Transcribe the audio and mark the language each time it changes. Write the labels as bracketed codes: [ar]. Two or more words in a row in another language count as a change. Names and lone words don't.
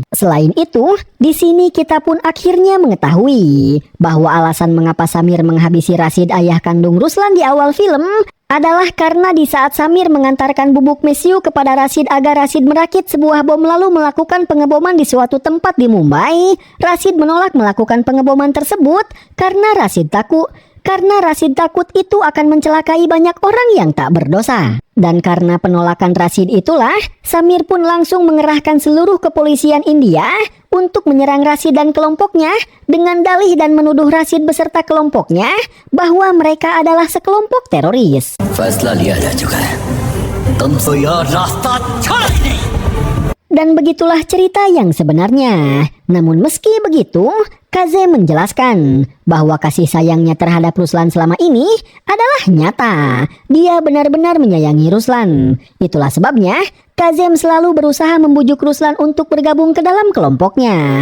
[id] Selain itu, di sini kita pun akhirnya mengetahui bahwa alasan mengapa Samir menghabisi Rashid ayah kandung Ruslan di awal film adalah karena di saat Samir mengantarkan bubuk mesiu kepada Rashid agar Rashid merakit sebuah bom lalu melakukan pengeboman di suatu tempat di Mumbai, Rashid menolak melakukan pengeboman tersebut karena Rashid takut itu akan mencelakai banyak orang yang tak berdosa. Dan karena penolakan Rashid itulah, Samir pun langsung mengerahkan seluruh kepolisian India untuk menyerang Rashid dan kelompoknya dengan dalih dan menuduh Rashid beserta kelompoknya bahwa mereka adalah sekelompok teroris. [hi] फैसला लिया जा चुका है तुमको यह रास्ता छोड़ा ही नहीं. [id] Dan begitulah cerita yang sebenarnya. Namun meski begitu, Kazem menjelaskan bahwa kasih sayangnya terhadap Ruslan selama ini adalah nyata. Dia benar-benar menyayangi Ruslan. Itulah sebabnya Kazem selalu berusaha membujuk Ruslan untuk bergabung ke dalam kelompoknya.